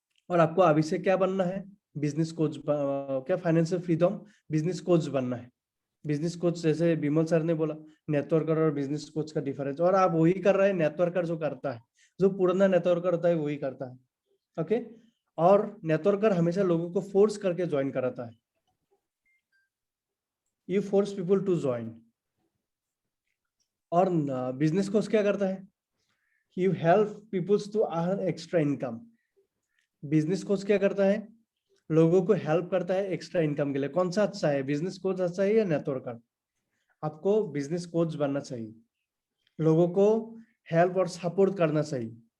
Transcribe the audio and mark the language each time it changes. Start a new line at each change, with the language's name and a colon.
Hindi: और आपको अभी से क्या बनना है, बिजनेस कोच, क्या फाइनेंशियल फ्रीडम बिजनेस कोच बनना है। बिजनेस कोच जैसे विमल सर ने बोला, नेटवर्कर और बिजनेस कोच का डिफरेंस, और आप वही कर रहे हैं। नेटवर्कर जो करता है, जो पुराना नेटवर्कर होता है वही करता है। ओके, और नेटवर्कर हमेशा लोगों को फोर्स करके ज्वाइन कराता है।
English: You force people to join।
Hindi: और बिजनेस कोच क्या करता है,
English: you help people to earn extra income।
Hindi: Business coach क्या करता है, लोगों को हेल्प करता है एक्स्ट्रा इनकम के लिए। कौन सा अच्छा है, बिजनेस कोच अच्छा है या नेटवर्कर? आपको बिजनेस कोच बनना चाहिए, लोगों को हेल्प और सपोर्ट करना चाहिए।